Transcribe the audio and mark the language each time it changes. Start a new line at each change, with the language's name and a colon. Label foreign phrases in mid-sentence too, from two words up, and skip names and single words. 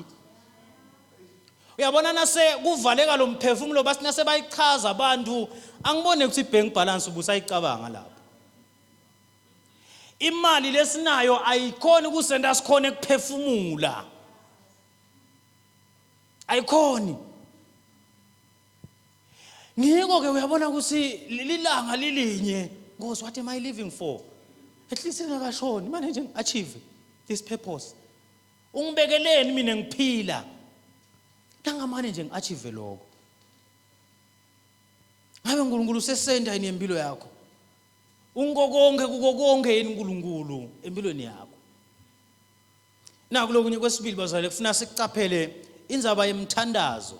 Zulu: Uyabona nase kuvaleka lo mphefumulo basi nase bayichaza abantu angibone ukuthi
English: ibank balance
Zulu: ubusayicabanga lapho. Imali lesinayo ayikhona ukusenda sikhona ukuphefumula. Ayikhoni. Ngiko ke uyabona ukuthi lilanga lilinye, Nkosi,
English: what am I living for? At least
Zulu: ngakashoni manje nje
English: achieve this purpose.
Zulu: Ungibekeleni mina ngiphila. Nangamane nje ngiachieve lokho. Ngabe uNkulunkulu sesenda yini empilo yakho? Ungokonke kukokonke yini uNkulunkulu empilweni yakho?
Swati: Naku lokunye kwesibili bazalwane kufuna sikucaphele indzaba yemthandazo.